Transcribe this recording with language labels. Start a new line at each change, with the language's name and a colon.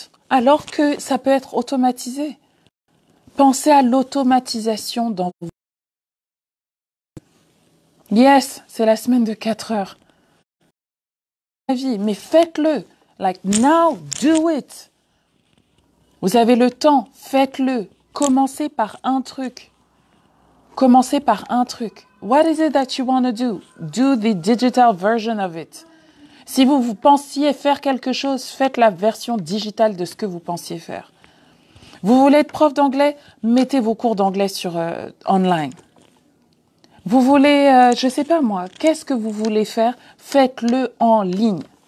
French: Alors que ça peut être automatisé. Pensez à l'automatisation dans vos... Yes, c'est la semaine de 4 heures. Mais faites-le.
English: Like now, do it.
French: Vous avez le temps, faites-le. Commencez par un truc.
English: What is it that you want to do? Do the digital version of it.
French: Si vous pensiez faire quelque chose, faites la version digitale de ce que vous pensiez faire. Vous voulez être prof d'anglais? Mettez vos cours d'anglais sur online. Vous voulez, je sais pas moi, qu'est-ce que vous voulez faire? Faites-le en ligne.